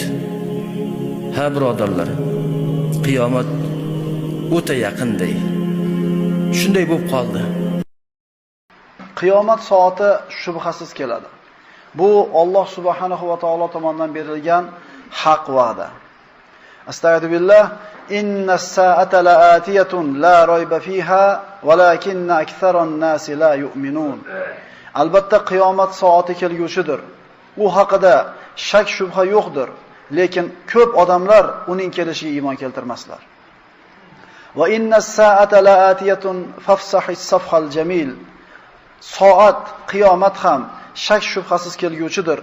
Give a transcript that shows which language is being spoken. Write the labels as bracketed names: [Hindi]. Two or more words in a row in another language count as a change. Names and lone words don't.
[Uzbek] Ha birodarlar, qiyomat o'ta yaqinday. Shunday bo'lib qoldi. Qiyomat soati shubhasiz keladi. Bu Alloh subhanahu va taolo tomonidan berilgan haq va'da. [Arabic] أستغفر الله، إن الساعة لآتية لا ريب فيها ولكن أكثر الناس لا يؤمنون. [Uzbek] Albatta qiyomat soati kelgusidir. U haqida shak shubha yo'qdir, lekin ko'p odamlar uning kelishiga iymon keltirmaslar. [Arabic] وإن الساعة لآتية فاصفح الصفح الجميل. [Uzbek] Soat, qiyomat ham shak shubhasiz kelguchidir.